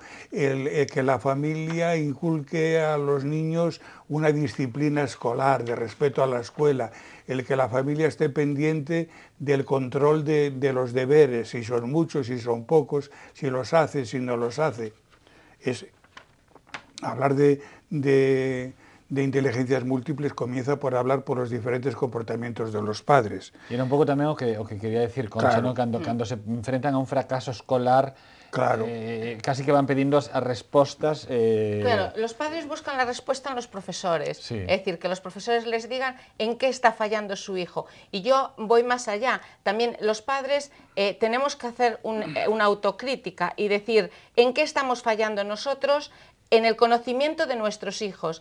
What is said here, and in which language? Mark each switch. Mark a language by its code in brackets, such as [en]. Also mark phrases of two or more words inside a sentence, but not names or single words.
[es] El que la familia inculque a los niños una disciplina escolar, de respeto a la escuela, el que la familia esté pendiente del control de los deberes, si son muchos, si son pocos, si los hace, si no los hace. Es hablar de inteligencias múltiples comienza por hablar por los diferentes comportamientos de los padres. [gl] E era un pouco tamén o que quería decir, Concha, [es] Claro. [gl] ¿no? Cando se enfrentan a un fracaso escolar, [es] Claro. [gl] casi que van pedindo as respostas. [es] Claro, los padres buscan la respuesta en los profesores. Sí. Es decir, que los profesores les digan en qué está fallando su hijo. Y yo voy más allá. También los padres tenemos que hacer una autocrítica y decir en qué estamos fallando nosotros en el conocimiento de nuestros hijos.